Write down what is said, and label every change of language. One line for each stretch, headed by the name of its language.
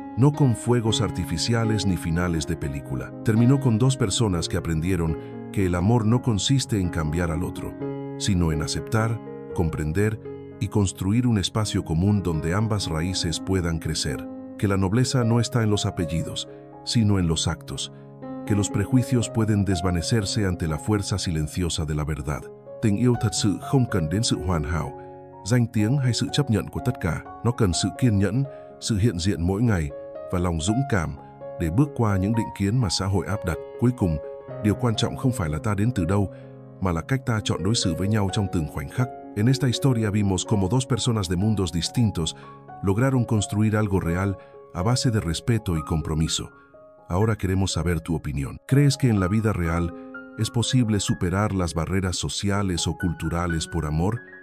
Spanish: No con fuegos artificiales ni finales de película. Terminó con dos personas que aprendieron que el amor no consiste en cambiar al otro, sino en aceptar, comprender y construir un espacio común donde ambas raíces puedan crecer. Que la nobleza no está en los apellidos, sino en los actos. Que los prejuicios pueden desvanecerse ante la fuerza silenciosa de la verdad.
Vietnamese: Tình yêu thật sự không cần đến sự hoàn hảo, danh tiếng hay sự chấp nhận của tất cả. Nó cần sự kiên nhẫn, sự hiện diện mỗi ngày và lòng dũng cảm để bước qua những định kiến mà xã hội áp đặt. Cuối cùng, điều quan trọng không phải là ta đến từ đâu, mà là cách ta chọn đối xử với nhau trong từng khoảnh khắc.
Spanish: En esta historia vimos cómo dos personas de mundos distintos lograron construir algo real a base de respeto y compromiso. Ahora queremos saber tu opinión. ¿Crees que en la vida real es posible superar las barreras sociales o culturales por amor?